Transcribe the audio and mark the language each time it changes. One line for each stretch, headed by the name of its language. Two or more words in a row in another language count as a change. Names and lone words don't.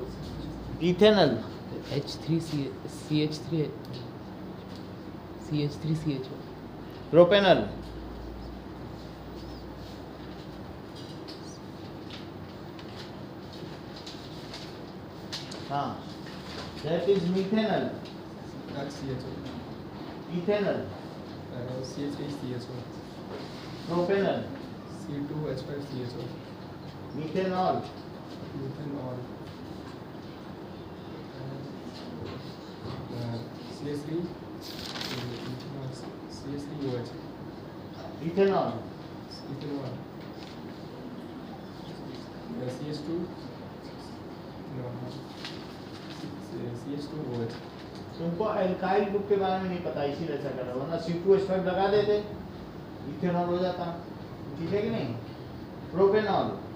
Hindi: इथेनॉल CH3CHO
English: प्रोपेनॉल हाँ that is methanol CHO ethanol CH3CHO propanol C2H5CHO methanol methanol CH3 CH3OH ethanol ethanol CH2 no CH2OH
Hindi: तुमको
English: alkyl group
Hindi: के बारे में नहीं पता, इसीलिए ऐसा कर रहा हो, वरना C2H5 लगा देते, इथेनॉल हो जाता। ठीक है कि नहीं? प्रोपेनॉल